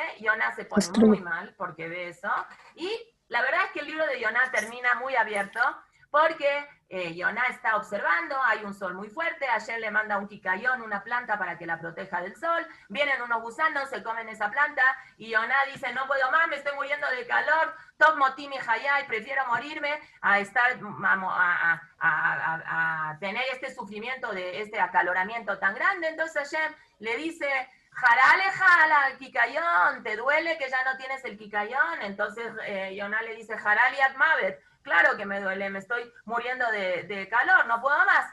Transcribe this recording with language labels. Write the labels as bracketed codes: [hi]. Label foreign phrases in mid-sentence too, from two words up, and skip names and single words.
[es] Yoná se pone muy mal porque ve eso. Y la verdad es que el libro de Yoná termina muy abierto, porque Yoná está observando, hay un sol muy fuerte, Hashem le manda un kikayón, una planta para que la proteja del sol, vienen unos gusanos, se comen esa planta, y Yoná dice, no puedo más, me estoy muriendo de calor, [he] טוב מותי מחיי, [es] prefiero morirme a estar, a tener este sufrimiento, de este acaloramiento tan grande. Entonces Hashem le dice, [he] חרה לך על הקיקיון, [es] ¿te duele que ya no tienes el kikayón? Entonces Yoná le dice, [he] חרה לי עד מוות, [es] claro que me duele, me estoy muriendo de calor, no puedo más.